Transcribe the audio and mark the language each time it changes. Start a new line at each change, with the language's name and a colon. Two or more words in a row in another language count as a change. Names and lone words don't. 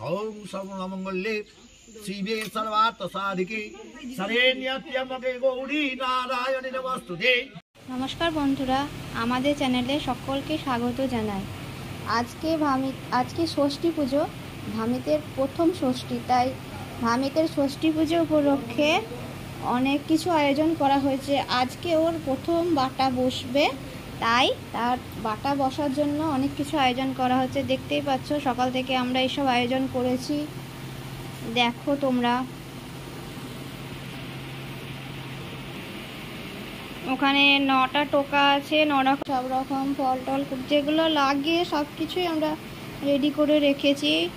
Sanskrit: ओम सर्वमंगले शिवे सर्वार्थ साधिके शरण्यत्र्यंबके गौरी नारायणी नमस्तुते।
Bangla: নমস্কার বন্ধুরা, আমাদের চ্যানেলে সকলকে স্বাগত জানাই। আজকে ষষ্ঠী পুজো, ভামিতের প্রথম ষষ্ঠী, তাই ভামিতের ষষ্ঠী পুজো উপলক্ষে অনেক কিছু আয়োজন করা হয়েছে। আজকে ওর প্রথম বাটা বসবে, তাই তার বাটা বসার জন্য অনেক কিছু আয়োজন করা হচ্ছে। দেখতেই পাচ্ছো সকাল থেকে আমরা এসব আয়োজন করেছি। দেখো তোমরা ওখানে 9টা টোকা আছে, 9 রকম সব রকম ফল টল যেগুলো লাগে সব কিছুই আমরা রেডি করে রেখেছি।